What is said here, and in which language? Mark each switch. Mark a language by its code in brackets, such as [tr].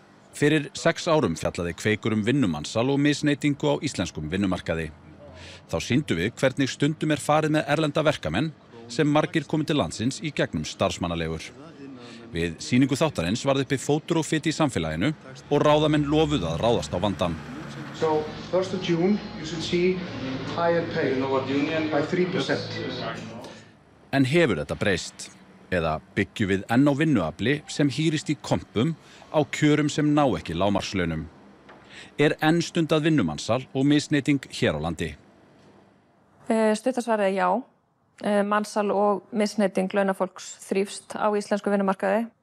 [is] Fyrir 6 árum fjallaði Kveikur vinnumansal og misneytingu á íslenskum vinnumarkaði. Þá sýndum við hvernig stundum farið með erlenda verkamenn sem margir komið til landsins í gegnum starfsmannaleigur. Við sýningu þáttarins varð uppi fótur og fit í samfélaginu og ráðamenn lofuðu að ráðast á vandann. [en] So 1st of June you should see higher pay by 3%. [is] En hefur þetta breyst? Eða byggjum við enn á vinnuafli sem hýrist í kompum á kjörum sem ná ekki lágmarkslaunum? Er enn stundað vinnumansal og misneyting hér á landi? Stutta svarið er já. Mansal og misneyting launafólks þrífst á íslensku vinnumarkaði.